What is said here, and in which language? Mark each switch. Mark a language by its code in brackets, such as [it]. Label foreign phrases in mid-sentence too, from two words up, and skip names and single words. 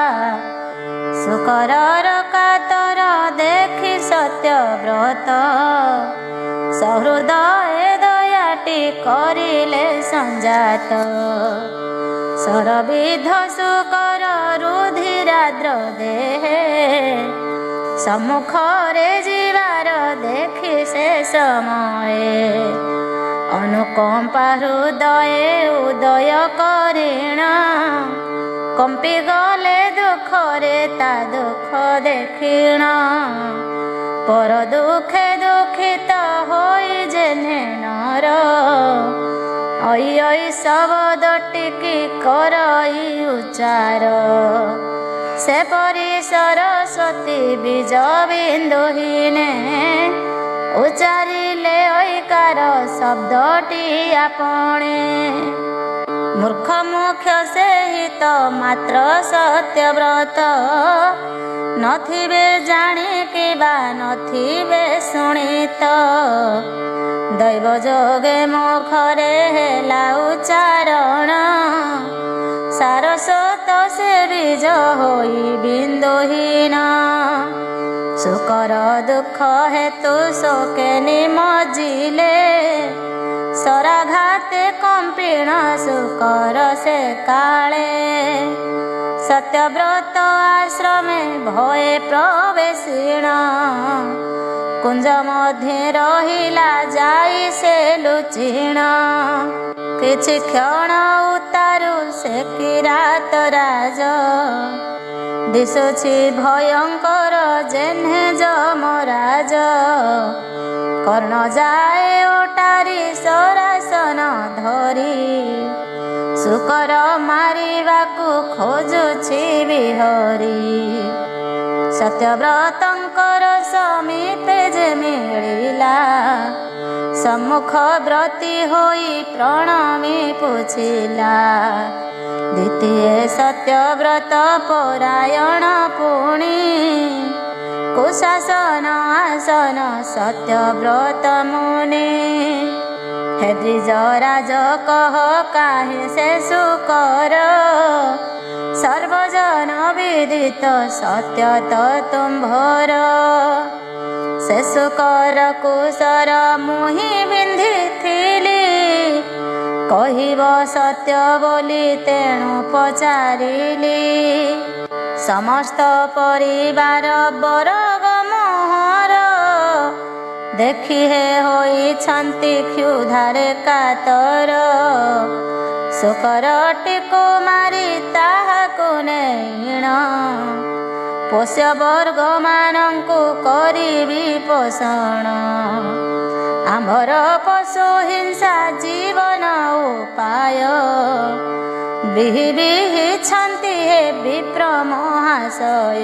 [or] ଶୁକର କାତର ଦେଖି ସତ୍ୟ ବ୍ରତ ସହୃଦୟ ଦୟାଟି କରିଲେ ସଂଜାତ ସରବିଧ ଶୁକର ରୁଧିରାଦ୍ର ଦେହେ ସମ୍ମୁଖରେ ଜୀବାର ଦେଖି ସେ ସମୟେ ଅନୁକମ୍ପା ହୃଦୟ ଉଦୟ କରିଣ କମ୍ପି ଗଲେ ଦୁଖରେ ତା ଦୁଖ ଦେଖିଣ ପର ଦୁଖେ ଦୁଖିତ ହୋଇ ଯେଣେ ନର ଐ ଐ ଶବ୍ଦ ଟିକି କରଇ ଉଚ୍ଚାର ସେ ପରି ସରସ୍ୱତୀ ବୀଜ ବିନ୍ଦୁହୀନେ ଉଚ୍ଚାରିଲେ ଐକାର ଶବ୍ଦଟି ଆପଣେ ମୂର୍ଖ ମୁଖ୍ୟ ସେ ହିତ ମାତ୍ର ସତ୍ୟବ୍ରତ ନଥିବେ ଜାଣି କିବା ନଥିବେ ଶୁଣିତ ଦୈବ ଯୋଗେ ମୁଖରେ ହେଲା ଉଚ୍ଚାରଣ ସାରସ୍ୱତ ସେ ବୀଜ ହୋଇ ବିନ୍ଦୁହୀନ ଶୁକର ଦୁଖ ହେତୁ ଶୋକେ ନିମଜ୍ଜିଲେ ଶରାଘାତେ କମ୍ପିଣ ଶୁକର ସେ କାଳେ ସତ୍ୟବ୍ରତ ଆଶ୍ରମେ ଭୟେ ପ୍ରବେଶିଣ କୁଞ୍ଜ ମଧ୍ୟ ରହିଲା ଯାଇ ସେ ଲୁଚିଣ କିଛି କ୍ଷଣ ଉତାରୁ ସେ କିରାତ ରାଜ ଦିଶୁଛି ଭୟଙ୍କର ଯେଣ୍ହେ ଯମରାଜ କର୍ଣ୍ଣ ଯାଏ ଓଟାରି ଶରାସନ ଧରି ଶୁକର ମାରିବାକୁ ଖୋଜୁଛି ବିହରି ସତ୍ୟବ୍ରତଙ୍କର ସମୀପେ ଯେ ମିଳିଲା ସମ୍ମୁଖ ବ୍ରତୀ ହୋଇ ପ୍ରଣମି ପୁଚ୍ଛିଲା। ଦ୍ୱିତୀୟ ସତ୍ୟବ୍ରତ ପରାୟଣ ପୁଣି କୁଶାସନ ଆସନ ସତ୍ୟବ୍ରତ ମୁନି। ହେ ଦ୍ୱିଜରାଜ କହ କାହେ ସେ ସୁକର ସର୍ବଜନ ବିଦିତ ସତ୍ୟ ତୋ ତୁମ୍ଭର। ସେ ସୁକର କୁଶର ମୁହିଁ ବିନ୍ଧିଥିଲି କହିବ ସତ୍ୟ ବୋଲି ତେଣୁ ପଚାରିଲି। ସମସ୍ତ ପରିବାର ବରଗ ମୋହର ଦେଖି ହେ ହୋଇଛନ୍ତି କ୍ଷୁଧାରେ କାତର। ସୁକରଟିକୁ ମାରି ତାହାକୁ ନେଣ ପୋଷ୍ୟ ବର୍ଗ ମାନଙ୍କୁ କରିବି ପୋଷଣ। ଆମ୍ଭର ପଶୁ ହିଂସା ଜୀବନ ଉପାୟ ବିହିଛନ୍ତି ହେ ବିପ୍ର ମହାଶୟ।